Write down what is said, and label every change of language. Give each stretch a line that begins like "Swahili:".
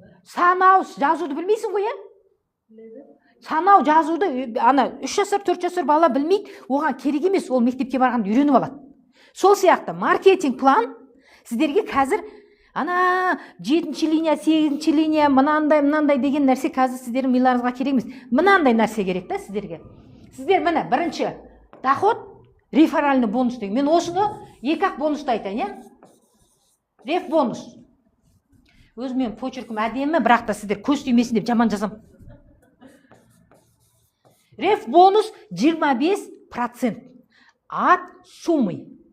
Kazakh: Санау жазуды білмейсің ғой? Санау жазуды 3 жасар, 4 жасар бала білмейді, оған керек емес, ол мектепке барғанды үйреніп алады. Сол сияқты маркетинг план сіздерге қазір 7-ші линия, 8-ші линия, мынандай деген нәрсе қазір сіздердің миларыңызға керек емес. Мынандай нәрсе керек та сіздерге. Сіздер міне бірінші доход, реферальный бонус деген. Мен осыны 2-ақ бонусты айтайын, реф бонус. Өзімен почеркім әдемі, бірақ та сіздер көз түймесін деп жаман жазам.
Russian: Реф бонус 25% от суммы.